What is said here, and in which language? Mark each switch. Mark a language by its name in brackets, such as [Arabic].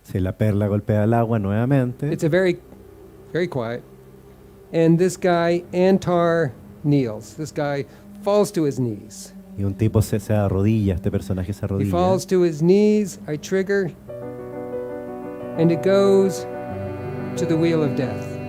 [Spanish] Sí, la perla golpea el agua nuevamente. [English] It's a very, very quiet. And this guy, Antar, kneels. This guy falls to his knees. [Spanish] Y un tipo se arrodilla, este personaje se [English] He [Spanish] arrodilla. [English] falls to his knees. I trigger. And it goes to the Wheel of Death.